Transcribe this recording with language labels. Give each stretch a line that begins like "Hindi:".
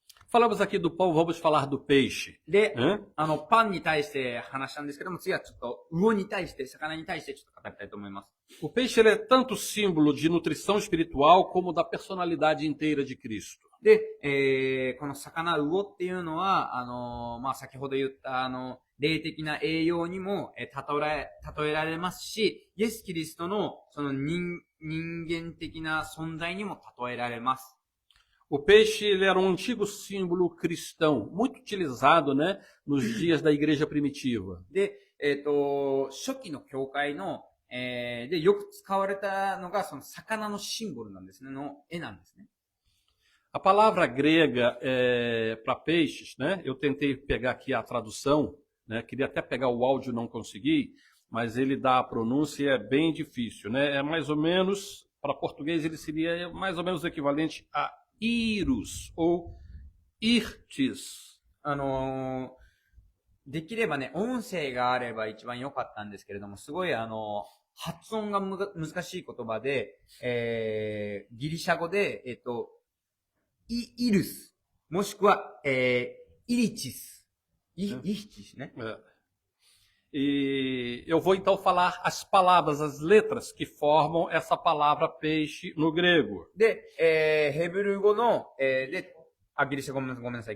Portuguese: Falamos aqui do pão, vamos falar do peixe.
Japanese: で、パンに対して話したんですけども、次はちょっと魚に対して、魚に対してちょっと語りたいと思います。
Portuguese: O peixe ele é tanto símbolo de nutrição espiritual como da personalidade inteira de Cristo.
Japanese: で、この魚、魚っていうのは、先ほど言った、霊的な栄養にも、例えられますし、イエス・キリストの、その人間的な存在にも例えられます。
Portuguese: O peixe ele era um antigo símbolo cristão, muito utilizado, né, nos dias da igreja primitiva.
Japanese: で、初期の教会の、で、よく使われたのが、その魚のシンボルなんですね、の絵なんですね。
Portuguese: A palavra grega para peixes, né, eu tentei pegar aqui a tradução, né, queria até pegar o áudio, não consegui, mas ele dá a pronúncia e é bem difícil, né, é mais ou menos, para português ele seria mais ou menos o equivalente a Irus ou Irtis.
Japanese: できればね、音声があれば一番良かったんですけれども、すごい発音が難しい言葉で、ギリシャ語で、イルス、もしくは、イリチス。イヒチスね。
Portuguese: E eu vou então falar as palavras, as letras que formam essa palavra peixe no grego.
Japanese: で、ヘブル語の、ギリシャ語ごめんなさい。